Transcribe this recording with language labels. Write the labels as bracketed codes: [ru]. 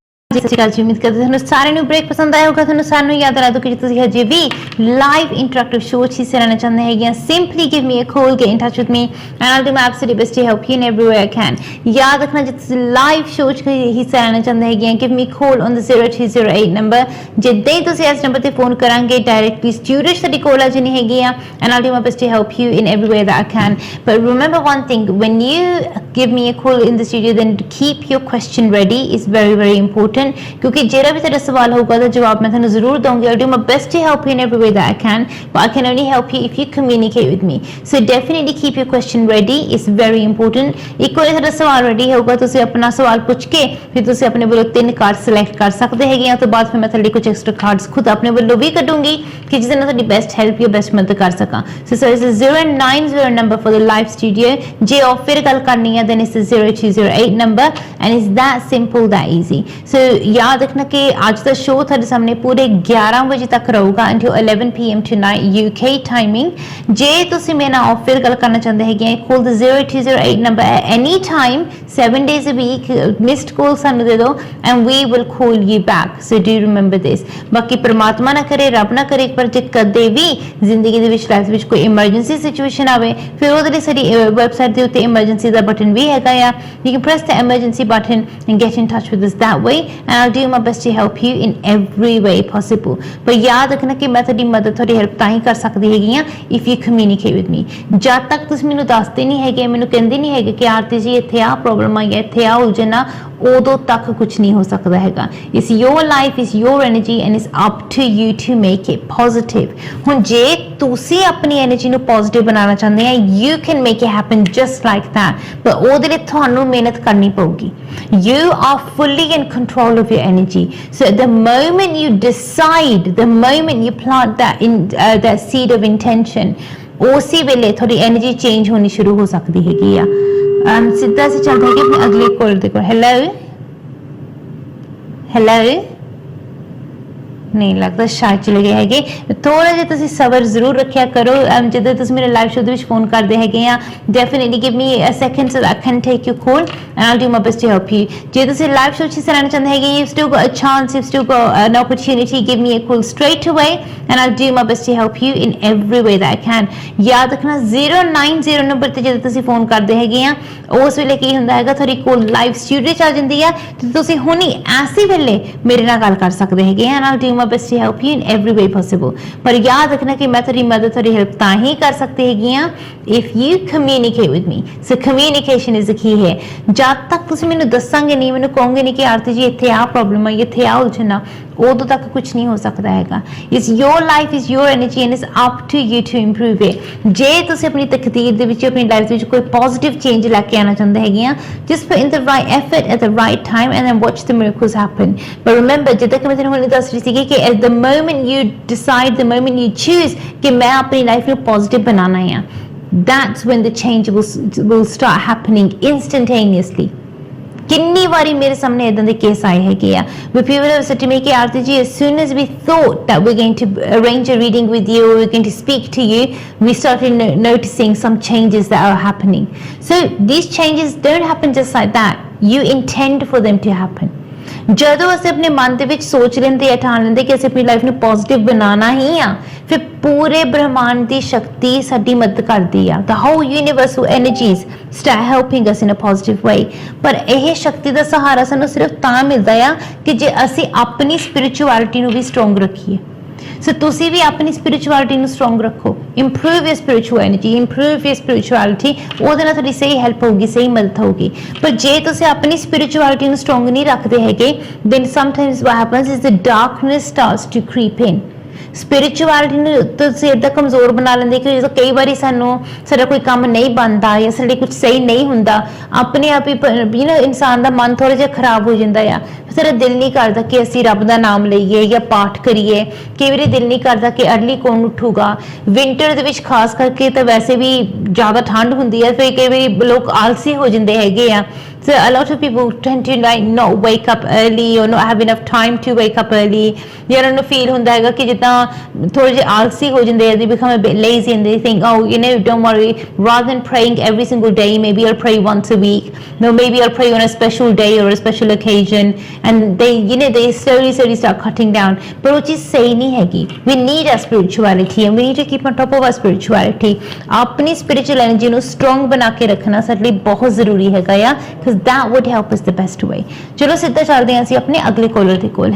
[pa] ਸਤਿ ਸ਼੍ਰੀ ਅਕਾਲ ਜੀ, ਉਮੀਦ ਕਰਦੇ ਤੁਹਾਨੂੰ ਸਾਰਿਆਂ ਨੂੰ ਬ੍ਰੇਕ ਪਸੰਦ ਆਇਆ ਹੋਗਾ. ਤੁਹਾਨੂੰ ਸਾਰਿਆਂ ਨੂੰ ਯਾਦ ਰੱਖੋ ਕਿ ਜੇ ਤੁਸੀਂ ਹਜੇ ਵੀ ਲਾਈਵ ਇੰਟਰੈਕਟਿਵ ਸ਼ੋਅ 'ਚ ਹਿੱਸਾ ਲੈਣਾ ਚਾਹੁੰਦੇ ਹੈਗੇ, [en] Simply give me a call, get in touch with me and I'll do my absolute best to help you in every way I can. [pa] ਯਾਦ ਰੱਖਣਾ, ਜੇ ਤੁਸੀਂ ਲਾਈਵ ਸ਼ੋਅ 'ਚ ਹਿੱਸਾ ਲੈਣਾ ਚਾਹੁੰਦੇ ਹੈਗੇ, [en] give me call on the [pa] 0208 number. ਜਿੱਦਾਂ ਹੀ ਤੁਸੀਂ ਇਸ ਨੰਬਰ ਤੇ ਫੋਨ ਕਰਾਂਗੇ, ਡਾਇਰੈਕਟਲੀ ਸਟੂਡੀਓ 'ਚ ਤੁਹਾਡੀ ਕਾਲ ਆ ਜਾਣੀ ਹੈਗੀ ਆ [en] and I'll do my best to help you in every way that I can. But remember one thing, when you give me a call in the studio, then keep your question ready. It's very, very important, [pa] ਕਿਉਂਕਿ ਜਿਹੜਾ ਵੀ ਤੁਹਾਡਾ ਸਵਾਲ ਹੋਊਗਾ ਉਹਦਾ ਜਵਾਬ ਮੈਂ ਤੁਹਾਨੂੰ ਜ਼ਰੂਰ ਦਊਂਗੀ. [en] I'll do my best to help you in every way that I can, but I can only help you if you communicate with me. So definitely keep your question ready. It's very important. [pa] ਇੱਕ ਵਾਰੀ ਤੁਹਾਡਾ ਸਵਾਲ ready ਹੋਊਗਾ, ਤੁਸੀਂ ਆਪਣਾ ਸਵਾਲ ਪੁੱਛ ਕੇ ਫਿਰ ਤੁਸੀਂ ਆਪਣੇ ਵੱਲੋਂ 3 ਕਾਰਡ ਸਿਲੈਕਟ ਕਰ ਸਕਦੇ ਹੈਗੇ ਆ. ਤੋਂ ਬਾਅਦ ਫਿਰ ਮੈਂ ਤੁਹਾਡੇ ਕੁਝ ਐਕਸਟਰਾ ਕਾਰਡਸ ਖੁਦ ਆਪਣੇ ਵੱਲੋਂ ਵੀ ਕੱਢੂੰਗੀ ਕਿ ਜਿਹਦੇ ਨਾਲ ਤੁਹਾਡੀ ਬੈਸਟ ਹੈਲਪ ਜਾਂ ਬੈਸਟ ਮਦਦ ਕਰ ਸਕਾਂ. [en] So it's a 090 number for the live studio. [pa] ਜੇ ਆਫ ਫਿਰ ਗੱਲ ਕਰਨੀ ਹੈ [en] then it's a 0208 number, and it's that simple, that easy. [pa] So [hi] याद रखना कि आज का शो [pa] ਤੁਹਾਡੇ ਸਾਹਮਣੇ ਪੂਰੇ 11 ਵਜੇ ਤੱਕ ਰਹੂਗਾ [en] until 11 PM tonight UK timing. [pa] ਜੇ ਤੁਸੀਂ ਮੇਰੇ ਨਾਲ ਆਫ ਫਿਰ ਗੱਲ ਕਰਨਾ ਚਾਹੁੰਦੇ ਹੈਗੇ, [en] call the 0208 number at any time, 7 days a week. missed call [pa] ਸਾਨੂੰ ਦੇ ਦਿਓ [en] and we will call you back. So do remember this. [pa] ਬਾਕੀ ਪ੍ਰਮਾਤਮਾ ਨਾ ਕਰੇ, ਰੱਬ ਨਾ ਕਰੇ, ਪਰ ਜੇ ਕਦੇ ਵੀ ਜ਼ਿੰਦਗੀ ਦੇ ਵਿੱਚ ਲਾਈਫ ਵਿੱਚ ਕੋਈ [en] emergency situation [pa] ਆਵੇ, ਫਿਰ ਉਹਦੇ ਲਈ ਸਾਡੀ ਵੈਬਸਾਈਟ ਦੇ ਉੱਤੇ emergency ਦਾ ਬਟਨ ਵੀ ਹੈਗਾ ਆ. [en] You can press the emergency button and get in touch with us that way, and I'll do my best to help you in every way possible. [pa] ਪਰ ਯਾਦ ਰੱਖਣਾ ਕਿ ਮੈਂ ਤੁਹਾਡੀ ਮਦਦ, ਤੁਹਾਡੀ ਹੈਲਪ ਤਾਂ ਹੀ ਕਰ ਸਕਦੀ ਹੈਗੀ ਆ [en] if you communicate with me. [pa] ਜਦ ਤੱਕ ਤੁਸੀਂ ਮੈਨੂੰ ਦੱਸਦੇ ਨਹੀਂ ਹੈਗੇ, ਮੈਨੂੰ ਕਹਿੰਦੇ ਨਹੀਂ ਹੈਗੇ ਕਿ ਆਰਤੀ ਜੀ ਇੱਥੇ ਆ ਪ੍ਰੋਬਲਮ ਆਈ ਹੈ, ਇੱਥੇ ਆ ਉਲਝਣ ਆ, ਉਦੋਂ ਤੱਕ ਕੁਝ ਨਹੀਂ ਹੋ ਸਕਦਾ ਹੈਗਾ. [en] It's your life, it's your energy, and it's up to you to make it positive. [pa] ਹੁਣ ਜੇ ਤੁਸੀਂ ਆਪਣੀ એનર્ਜੀ ਨੂੰ ਪੋਜ਼ਿਟਿਵ ਬਣਾਉਣਾ ਚਾਹੁੰਦੇ ਆ, [en] you can make it happen just like that. [pa] ਪਰ ਉਹਦੇ ਲਈ ਤੁਹਾਨੂੰ ਮਿਹਨਤ ਕਰਨੀ ਪਊਗੀ. [en] You are fully in control of your energy. So the moment you decide, the moment you plant that seed of intention, [pa] ਉਸੇ ਵੇਲੇ ਤੁਹਾਡੀ એનર્ਜੀ ਚੇਂਜ ਹੋਣੀ ਸ਼ੁਰੂ ਹੋ ਸਕਦੀ ਹੈਗੀ ਆ. ਸਿੱਧਾ ਸੇ ਚੱਲਦੇ ਹੈਗੇ ਆਪਣੇ ਅਗਲੇ ਕਾਲ ਦੇ ਕੋਲ. ਹੈਲੋ ਨਹੀਂ ਲੱਗਦਾ ਸ਼ਾਇਦ ਚਲੇ ਗਏ ਹੈਗੇ. ਥੋੜਾ ਜਿਹਾ ਤੁਸੀਂ ਸਬਰ ਜ਼ਰੂਰ ਰੱਖਿਆ ਕਰੋ. ਜਦੋਂ ਤੁਸੀਂ ਮੇਰੇ ਲਾਈਵ ਸ਼ੋਅ ਦੇ ਵਿੱਚ ਫੋਨ ਕਰਦੇ ਹੈਗੇ ਆ, [en] Definitely give me a second so that I can take your call and I'll do my best to help you. [pa] ਜੇ ਤੁਸੀਂ ਲਾਈਵ ਸ਼ੋਅ 'ਚ ਹਿੱਸਾ ਲੈਣਾ ਚਾਹੁੰਦੇ ਹੈਗੇ, [en] you've still got a chance, you've still got an opportunity. Give me a call straight away and I'll do my best to help you in every way that I can. [pa] ਯਾਦ ਰੱਖਣਾ 090 number ਤੇ ਜਦੋਂ ਤੁਸੀਂ phone ਕਰਦੇ ਹੈਗੇ ਆ, ਉਸ ਵੇਲੇ ਕੀ ਹੁੰਦਾ ਹੈਗਾ, ਤੁਹਾਡੀ ਕੋਲ ਲਾਈਵ ਸਟੂਡੀਓ 'ਚ ਆ ਜਾਂਦੀ ਆ ਤੇ ਤੁਸੀਂ ਹੁਣੀ ਐਸੇ ਵੇਲੇ ਮੇਰੇ ਨਾਲ ਗੱਲ ਕਰ ਸਕਦੇ ਹੈਗੇ ਆ [en] and I'll do my best to help you in every way possible. [pa] ਪਰ ਯਾਦ ਰੱਖਣਾ ਕਿ ਮੈਂ ਤੁਹਾਡੀ ਮਦਦ, ਤੁਹਾਡੀ ਹੈਲਪ ਤਾਂ ਹੀ ਕਰ ਸਕਦੀ ਹੈਗੀ ਆ [en] if you communicate with me. So communication is the key here. [pa] ਜਦ ਤੱਕ ਤੁਸੀਂ ਮੈਨੂੰ ਦੱਸਾਂਗੇ ਨਹੀਂ, ਮੈਨੂੰ ਕਹੋਗੇ ਨਹੀਂ ਕਿ ਆਰਤੀ ਜੀ ਇੱਥੇ ਆ ਪ੍ਰੋਬਲਮ ਆ, ਇੱਥੇ ਆ ਉਲਝਣਾ, ਉਦੋਂ ਤੱਕ ਕੁਝ ਨਹੀਂ ਹੋ ਸਕਦਾ ਹੈਗਾ. [en] It's your life, it's your energy, and it's up to you to improve it. [pa] ਜੇ ਤੁਸੀਂ ਆਪਣੀ ਤਕਦੀਰ ਦੇ ਵਿੱਚ, ਆਪਣੀ ਲਾਈਫ ਦੇ ਵਿੱਚ ਕੋਈ ਪੋਜ਼ਿਟਿਵ ਚੇਂਜ ਲੈ ਕੇ ਆਉਣਾ ਚਾਹੁੰਦੇ ਹੈਗੇ ਆ, [en] just put in the right effort at the right time and then watch the miracles happen. But remember, [pa] ਜਿੱਦਾਂ ਕਿ ਮੈਂ ਤੁਹਾਨੂੰ ਹੁਣੇ ਦੱਸ ਰਹੀ ਸੀਗੀ ਕਿ [en] at the moment you decide, the moment you choose [pa] ਕਿ ਮੈਂ ਆਪਣੀ ਲਾਈਫ ਨੂੰ ਪੋਜ਼ਿਟਿਵ ਬਣਾਉਣਾ ਆ, [en] that's when the change will start happening instantaneously. [pa] ਕਿੰਨੀ ਵਾਰੀ ਮੇਰੇ ਸਾਹਮਣੇ ਇਦਾਂ ਦੇ ਕੇਸ ਆਏ ਹੈਗੇ ਆ [en] where people have said to me [pa] ਕਿ ਆਰਤੀ ਜੀ, [en] as soon as we thought that we're going to arrange a reading with you or we're going to speak to you, we started noticing some changes that are happening. So these changes don't happen just like that. You intend for them to happen. [pa] ਜਦੋਂ ਅਸੀਂ ਆਪਣੇ ਮਨ ਦੇ ਵਿੱਚ ਸੋਚ ਲੈਂਦੇ ਆ, ਠਾਣ ਲੈਂਦੇ ਕਿ ਅਸੀਂ ਆਪਣੀ ਲਾਈਫ ਨੂੰ ਪੋਜ਼ਿਟਿਵ ਬਣਾਉਣਾ ਹੀ ਆ, ਫਿਰ ਪੂਰੇ ਬ੍ਰਹਮਾਂਡ ਦੀ ਸ਼ਕਤੀ ਸਾਡੀ ਮਦਦ ਕਰਦੀ ਆ। [en] the whole universal energies start helping us in a positive way। [pa] ਪਰ ਇਹ ਸ਼ਕਤੀ ਦਾ ਸਹਾਰਾ ਸਾਨੂੰ ਸਿਰਫ ਤਾਂ ਮਿਲਦਾ ਆ ਕਿ ਜੇ ਅਸੀਂ ਆਪਣੀ ਸਪਿਰਿਚੁਅਲਿਟੀ ਨੂੰ ਵੀ ਸਟਰੋਂਗ ਰੱਖੀਏ। ਸੋ ਤੁਸੀਂ ਵੀ ਆਪਣੀ ਸਪਿਰਿਚੁਅਲਿਟੀ ਨੂੰ ਸਟਰੋਂਗ ਰੱਖੋ, [en] improve your spiritual energy, improve your spirituality, [pa] ਉਹਦੇ ਨਾਲ ਤੁਹਾਡੀ ਸਹੀ ਹੈਲਪ ਹੋਊਗੀ, ਸਹੀ ਮਦਦ ਹੋਊਗੀ। ਪਰ ਜੇ ਤੁਸੀਂ ਆਪਣੀ ਸਪਿਰਿਚੁਅਲਿਟੀ ਨੂੰ ਸਟਰੋਂਗ ਨਹੀਂ ਰੱਖਦੇ ਹੈਗੇ, [en] then sometimes what happens is the darkness starts to creep in। [pa] Spirituality ਨੂੰ ਤੁਸੀਂ ਏਦਾਂ ਕਮਜ਼ੋਰ ਬਣਾ ਲੈਂਦੇ ਕਿ ਜਦੋਂ ਕਈ ਵਾਰੀ ਸਾਡਾ ਕੋਈ ਕੰਮ ਨਹੀਂ ਬਣਦਾ ਜਾਂ ਸਾਡੇ ਕੁਝ ਸਹੀ ਨਹੀਂ ਹੁੰਦਾ, ਆਪਣੇ ਆਪ ਹੀ ਇਨਸਾਨ ਦਾ ਮਨ ਥੋੜਾ ਜਿਹਾ ਖਰਾਬ ਹੋ ਜਾਂਦਾ ਆ। ਸਾਡਾ ਦਿਲ ਨਹੀਂ ਕਰਦਾ ਕਿ ਅਸੀਂ ਰੱਬ ਦਾ ਨਾਮ ਲਈਏ ਜਾਂ ਪਾਠ ਕਰੀਏ। ਕਈ ਵਾਰੀ ਦਿਲ ਨਹੀਂ ਕਰਦਾ ਕਿ ਅਰਲੀ ਕੌਣ ਉੱਠੂਗਾ। ਵਿੰਟਰ ਦੇ ਵਿੱਚ ਖਾਸ ਕਰਕੇ ਤਾਂ ਵੈਸੇ ਵੀ ਜ਼ਿਆਦਾ ਠੰਡ ਹੁੰਦੀ ਹੈ, ਫਿਰ ਕਈ ਵਾਰੀ ਲੋਕ ਆਲਸੀ ਹੋ ਜਾਂਦੇ ਹੈਗੇ ਆ। [en] So a lot of people tend to like not wake up early or not have enough time to wake up early। [pa] ਜਾਂ ਉਹਨਾਂ ਨੂੰ ਫੀਲ ਹੁੰਦਾ ਹੈਗਾ ਕਿ ਜਿੱਦਾਂ ਥੋੜੇ ਜਿਹੇ ਆਲਸੀ ਹੋ ਜਾਂਦੇ ਆ, [en] they become a bit lazy and they think, oh, don't worry, rather than praying every single day, maybe I'll pray once a week, no, maybe I'll pray on a special day or a special occasion, and they slowly start cutting down। [pa] ਪਰ ਉਹ ਚੀਜ਼ ਸਹੀ ਨਹੀਂ ਹੈਗੀ। [en] we need our spirituality and we need to keep on top of our spirituality। [pa] ਆਪਣੀ spiritual energy ਨੂੰ strong ਬਣਾ ਕੇ ਰੱਖਣਾ ਸਾਡੇ ਲਈ ਬਹੁਤ ਜ਼ਰੂਰੀ ਹੈਗਾ ਆ, [en] because that would help us the best way। [pa] ਚਲੋ ਸਿੱਧਾ ਚੱਲਦੇ ਹਾਂ ਅਸੀਂ ਆਪਣੇ ਅਗਲੇ ਕਾਲਰ ਦੇ ਕੋਲ।